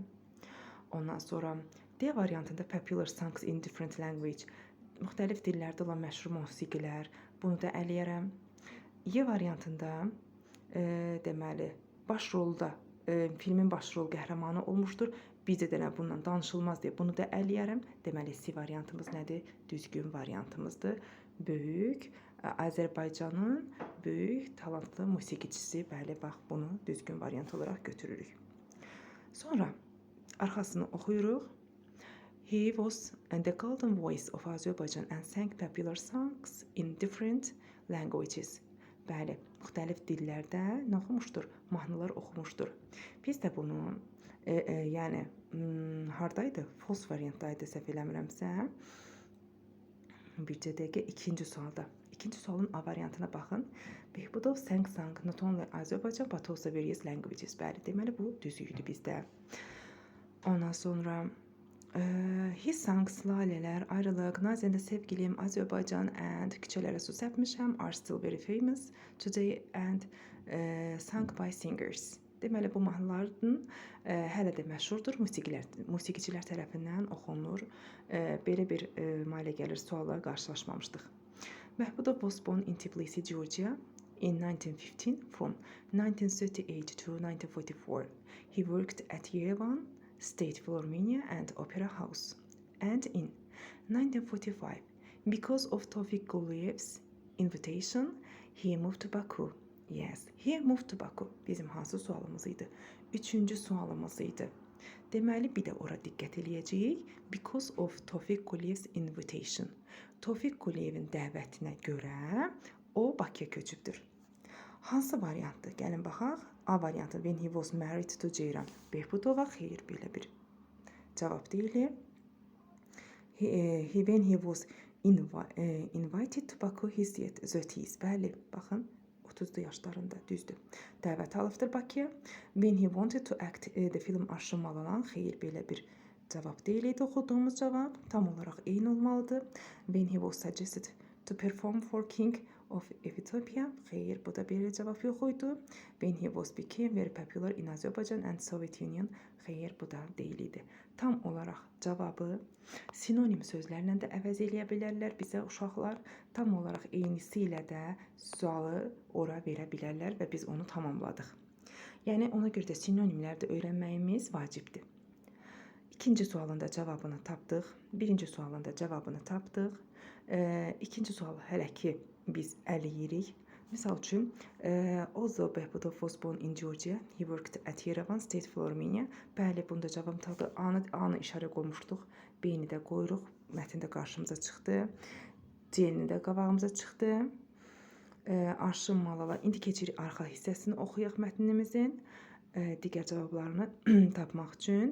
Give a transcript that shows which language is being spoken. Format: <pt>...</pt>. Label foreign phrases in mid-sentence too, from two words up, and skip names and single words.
<az>Ondan sonra D variantında</az> <en>popular songs in different language,</en> <az>müxtəlif dillərdə olan məşhur musiqilər, bunu da ələyərəm. Y variantında deməli, başrolda filmin başrol qəhrəmanı olmuşdur. Bizə də bundan danışılmaz deyə bunu da ələyərəm. Deməli, C variantımız nədir? Düzgün variantımızdır. Böyük Azərbaycanın böyük talantlı musiqiçisi. Bəli, bax, bunu düzgün variant olaraq götürürük. Sonra arxasını oxuyuruq.</az> <en>He was the golden voice of Azerbaijan and sang popular songs in different languages.</en> <az>Bəli, müxtəlif dillərdə nə oxumuşdur? Mahnılar oxumuşdur. Biz də bunu, yəni, hardaydı? False variantdaydı, səhv eləmirəmsə. Bircə dəqiqə, ikinci sualda. İkinci sualın A variantına baxın.</az> <en>Behbudov sang not only Azerbaijan but also various languages.</en> <az>Bəli, deməli bu düzüydü bizdə. Ondan sonra</az> <en>his songs, Lalələr, Ayrılıq, Nazəndə Sevgilim, Azərbaycan and Küçələrə Su Səpmişəm are still very famous today and sung by singers.</en> <az>Deməli, bu mahnıların hələ də məşhurdur, musiqiçilər tərəfindən oxunur. Belə bir mailə gəlir suallar qarşılaşmamışdıq.</az> <en>Behbudov was born in Tbilisi, Georgia in 1915 from 1938 to 1944. He worked at Yerevan State Philharmonia and Opera House. And in 1945, because of Tevfik Guliyev's invitation, he moved to Baku. Yes, he moved to Baku.</en> <az>Bizim hansı sualımız idi? Üçüncü sualımız idi. Deməli, bir də ora diqqət eləyəcəyik.</az> <en>Because of Tevfik Guliyev's invitation.</en> <az>Tevfik Guliyevin dəvətinə görə o Bakıya köçübdür. Hansı variantdır? Gəlin baxaq. A variantı,</az> <en>when he was married to Ceyran Behbudova,</en> <az>xeyr, belə bir cavab deyil.</az> <en>When he was invited to Baku, his yet 30s.</en> <az>Bəli, baxın, 30 yaşlarında, düzdür. Dəvət alıbdır Bakıya.</az> <en>When he wanted to act the film Aşrım Malalan,</en> <az>xeyr, belə bir cavab deyil idi. Oxuduğumuz cavab tam olaraq eyni olmalıdır.</az> <en>When he was suggested to perform for King of Ethiopia,</en> <az>xeyr, bu da belə cavab yox idi.</az> <en>When he was became very popular in Azerbaijan and Soviet Union,</en> <az>xeyr, bu da deyil idi. Tam olaraq cavabı sinonim sözlərlə də əvəz eləyə bilərlər bizə uşaqlar. Tam olaraq eynisi ilə də sualı ora verə bilərlər və biz onu tamamladıq. Yəni, ona görə də sinonimləri də öyrənməyimiz vacibdir. İkinci sualın da cavabını tapdıq. Birinci sualın da cavabını tapdıq. İkinci sualı hələ ki biz əliyirik. Misal üçün,</az> <en>Ozo Behbudov was born in Georgia. He worked at Yerevan State Philharmonia.</en> <az>Bəli, bunda cavab tapdıq. A-nı işarə qoymuşduq. B-ni də qoyuruq. Mətndə qarşımıza çıxdı. C-ni də qabağımıza çıxdı. Aşrım Malala. İndi keçirik arxa hissəsini oxuyaq mətnimizin. Digər cavablarını tapmaq üçün.</az>